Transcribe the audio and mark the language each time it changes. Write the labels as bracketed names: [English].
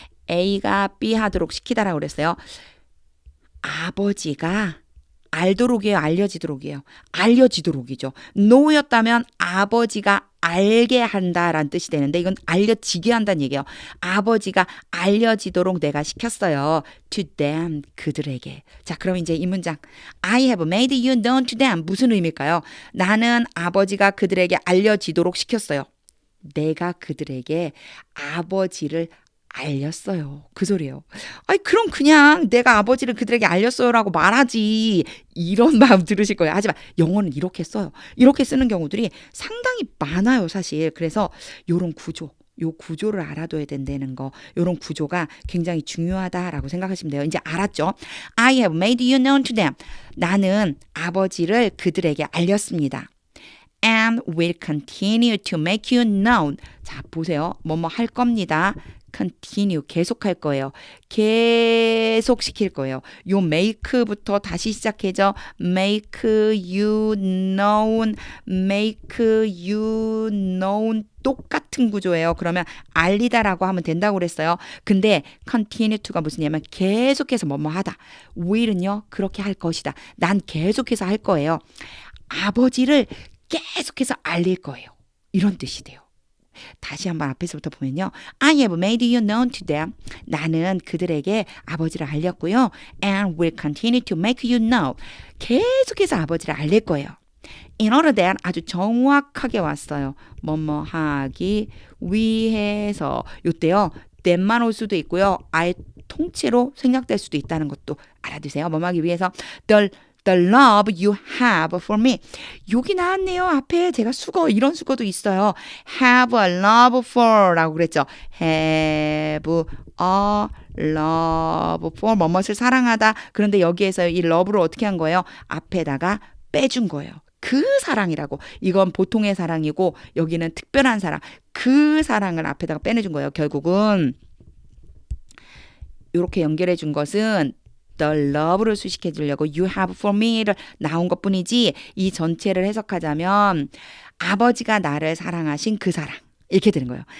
[Korean] A가 B 하도록 시키다라고 그랬어요. 아버지가 알도록이에요, 알려지도록이에요. 알려지도록이죠. know였다면 아버지가 알게 한다라는 뜻이 되는데 이건 알려지게 한다는 얘기예요. 아버지가 알려지도록 내가 시켰어요. [English] to them, 그들에게. [Korean] 자, 그럼 이제 이 문장. [English] I have made you known to them. [Korean] 무슨 의미일까요? 나는 아버지가 그들에게 알려지도록 시켰어요. 내가 그들에게 아버지를 알렸어요. 그 소리예요. 아니 그럼 그냥 내가 아버지를 그들에게 알렸어요라고 말하지. 이런 마음 들으실 거예요. 하지만 영어는 이렇게 써요. 이렇게 쓰는 경우들이 상당히 많아요, 사실. 그래서 요런 구조, 요 구조를 알아둬야 된다는 거, 요런 구조가 굉장히 중요하다라고 생각하시면 돼요. 이제 알았죠? [English] I have made you known to them. [Korean] 나는 아버지를 그들에게 알렸습니다. [English] And will continue to make you known. [Korean] 자, 보세요. 뭐뭐 할 겁니다. continue, 계속할 거예요. 계속 시킬 거예요. 요 make부터 다시 시작해죠. make you known, make you known 똑같은 구조예요. 그러면 알리다라고 하면 된다고 그랬어요. 근데 continue to가 무슨 얘기냐면 계속해서 뭐뭐 하다. will은요, 그렇게 할 것이다. 난 계속해서 할 거예요. 아버지를 계속해서 알릴 거예요. 이런 뜻이 돼요. 다시 한번 앞에서부터 보면요. [English] I have made you known to them. [Korean] 나는 그들에게 아버지를 알렸고요. [English] And will continue to make you know. [Korean] 계속해서 아버지를 알릴 거예요. [English] In order that [Korean] 아주 정확하게 왔어요. 뭐뭐 하기 위해서. 요때요. that만 올 수도 있고요. 아예 통째로 생략될 수도 있다는 것도 알아두세요. 뭐뭐 하기 위해서. [English] The love you have for me. [Korean] 여기 나왔네요. 앞에 제가 수거, 이런 수거도 있어요. have a love for 라고 그랬죠. have a love for 뭐뭇을 사랑하다. 그런데 여기에서 이 love를 어떻게 한 거예요? 앞에다가 빼준 거예요. 그 사랑이라고. 이건 보통의 사랑이고 여기는 특별한 사랑. 그 사랑을 앞에다가 빼내준 거예요. 결국은 이렇게 연결해 준 것은 the love를 수식해 주려고 you have for me를 나온 것 뿐이지 이 전체를 해석하자면 아버지가 나를 사랑하신 그 사랑 이렇게 되는 거예요.